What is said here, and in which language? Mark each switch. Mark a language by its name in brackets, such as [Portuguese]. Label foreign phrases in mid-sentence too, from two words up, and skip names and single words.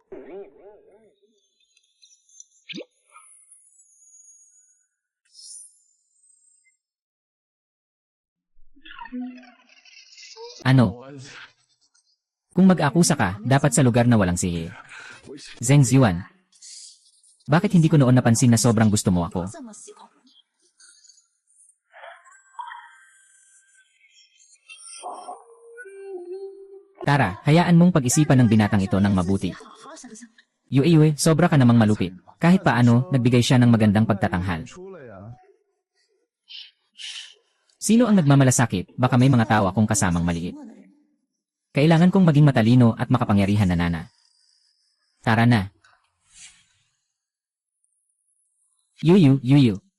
[Filipino] Ano? [Chinese] 我 [Filipino] Kung mag-akusa ka, dapat sa lugar na walang sihir. Zheng Ziwan. Bakit hindi ko noon napansin na sobrang gusto mo ako? [Chinese] 这么喜欢我， [Filipino] Tara, hayaan mong pag-isipan ng binatang ito ng mabuti. [Chinese] 好好想想。 [Filipino] Yue, sobra ka namang malupit. Kahit paano, nagbigay siya ng magandang pagtatanghal. [Chinese] 出了呀。 [Filipino] Sino ang nagmamalasakit? Baka may mga tao akong kasamang maliit. Kailangan kong maging matalino at makapangyarihan na nana. Tara na. Yu.